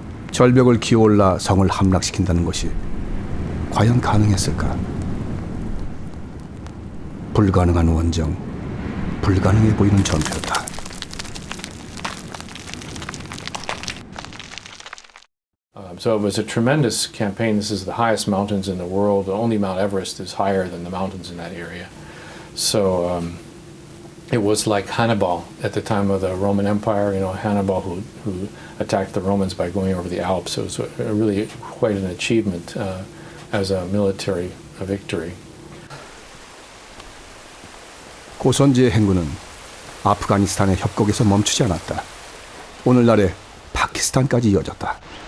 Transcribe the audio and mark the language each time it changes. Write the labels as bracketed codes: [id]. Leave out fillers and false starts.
[ko] 절벽을 기어올라 성을 함락시킨다는 것이 과연 가능했을까? 불가능한 원정, 불가능해 보이는 전투였다. [en] So it was a tremendous campaign. This is the highest mountains in the world. Only Mount Everest is higher than the mountains in that area. So it was like Hannibal at the time of the Roman Empire. You know, Hannibal who attacked the Romans by going over the Alps. So it was really quite an achievement as a military victory. [ko] 고선지의 행군은 아프가니스탄의 협곡에서 멈추지 않았다. 오늘날의 파키스탄까지 이어졌다.